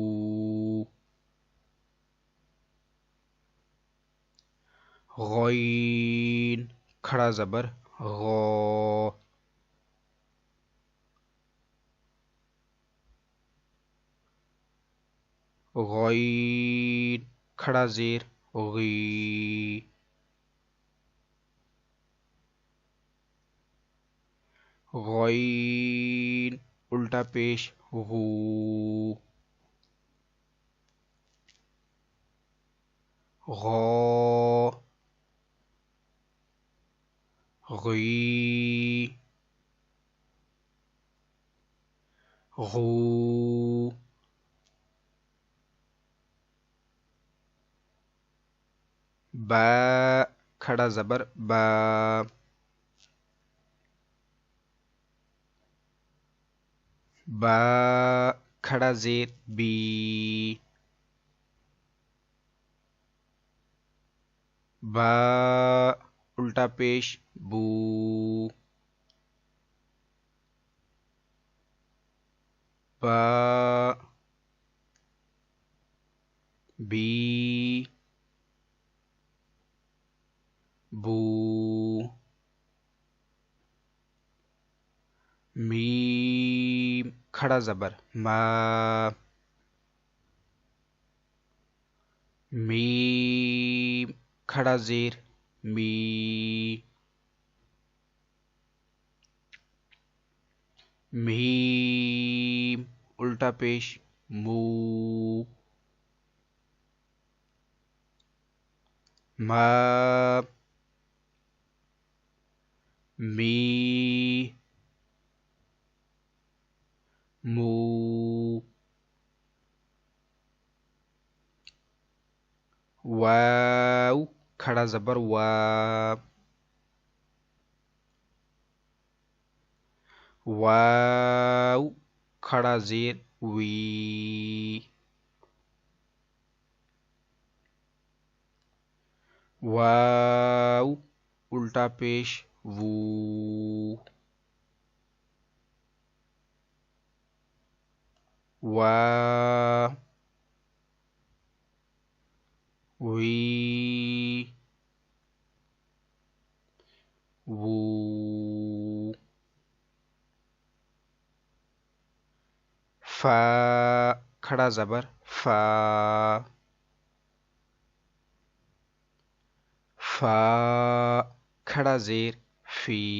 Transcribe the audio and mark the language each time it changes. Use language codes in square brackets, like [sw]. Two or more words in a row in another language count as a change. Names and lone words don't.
[ur] غین کھڑا زبر غو، غین کھڑا زیر غی، غین الٹا پیش غو، غو غی، غو. با کھڑا زبر با، با کھڑا زیر بی، با الٹا پیش بو، با بی بو. میم کھڑا زبر ما، میم کھڑا زیر می، میم الٹا پیش مو، ما می مو. وا کھڑا زبر وا، واو کھڑا زیر وی، واو الٹا پیش وو، وا وی وو، فا کھڑا زبر فا، فا کھڑا زیر فی،